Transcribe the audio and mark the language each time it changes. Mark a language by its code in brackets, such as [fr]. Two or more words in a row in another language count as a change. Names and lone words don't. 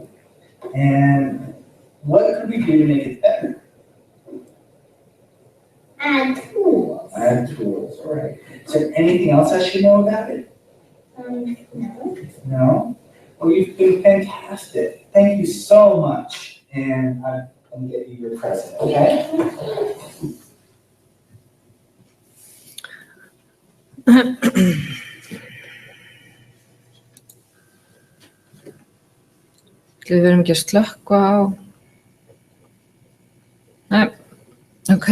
[en] And what could we do to make it better? Add tools. Add tools, all right. Is there anything else I should know about it? No. No? Well, you've been fantastic. Thank you so much. And I'm going to get you your present, okay? [is] Við verðum ekki að slökkva á. Nei, ok.